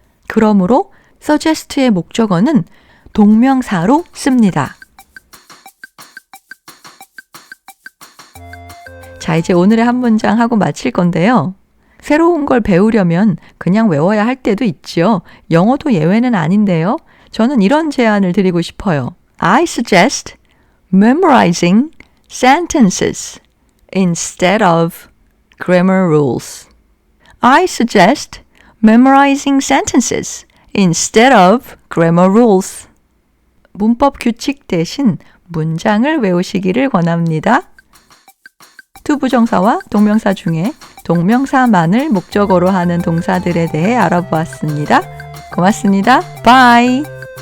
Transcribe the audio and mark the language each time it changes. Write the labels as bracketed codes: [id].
[ko] 그러므로 suggest의 목적어는 동명사로 씁니다. 자, 이제 오늘의 한 문장 하고 마칠 건데요. 새로운 걸 배우려면 그냥 외워야 할 때도 있죠. 영어도 예외는 아닌데요. 저는 이런 제안을 드리고 싶어요. [en] I suggest memorizing sentences instead of grammar rules. I suggest memorizing sentences instead of grammar rules. [ko] 문법 규칙 대신 문장을 외우시기를 권합니다. 투부정사와 동명사 중에 동명사만을 목적어로 하는 동사들에 대해 알아보았습니다. 고맙습니다. Bye!